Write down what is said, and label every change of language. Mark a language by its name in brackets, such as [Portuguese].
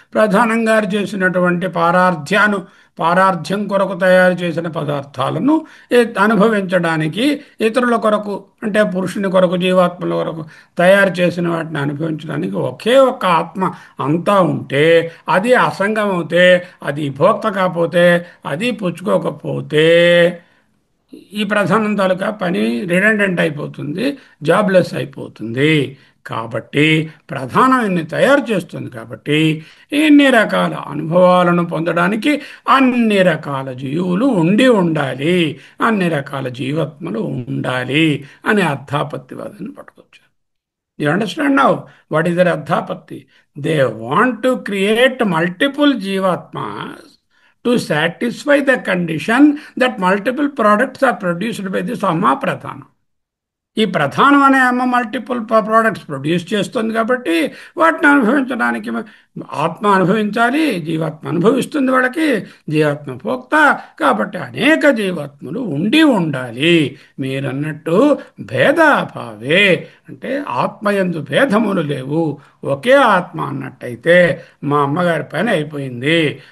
[Telugu] ప్రధానం గారు చేసినటువంటి పారార్థ్యం కొరకు తయారు చేసిన పదార్థాలను అనుభవించడానికి, ఇతరుల కొరకు అంటే పురుషుని కొరకు, జీవాత్మల కొరకు తయారు చేసిన వాటిని అనుభవించడానికి ఒకే ఒక్క ఆత్మ అంతా ఉంటే, అది అసంగం అవుతే, అది భోక్త కాకపోతే, అది పుచ్చుకోకపోతే ఈ ప్రధానం తాలూకా పని రిడెండెంట్ అయిపోతుంది, జాబ్లెస్ అయిపోతుంది. కాబట్టి ప్రధానం ఇన్ని తయారు చేస్తుంది కాబట్టి ఇన్ని రకాల అనుభవాలను పొందడానికి అన్ని రకాల జీవులు ఉండాలి, అన్ని రకాల జీవాత్మలు ఉండాలి అని అర్థాపత్తివాదాన్ని పట్టుకొచ్చారు. [English] You understand now what is their Adhapatti? They want to create multiple Jivatmas to satisfy the condition that multiple products are produced by this Amma Pradhana. [Telugu] ఈ ప్రధానం అనే అమ్మ మల్టిపుల్ ప్రోడక్ట్స్ ప్రొడ్యూస్ చేస్తుంది కాబట్టి వాటిని అనుభవించడానికి ఆత్మ అనుభవించాలి, జీవాత్మ అనుభవిస్తుంది. వాళ్ళకి జీవాత్మ భోక్త కాబట్టి అనేక జీవాత్మలు ఉండాలి. మీరన్నట్టు భేదాభావే అంటే ఆత్మయందు భేదములు లేవు, ఒకే ఆత్మ అన్నట్టయితే మా అమ్మగారి పని అయిపోయింది.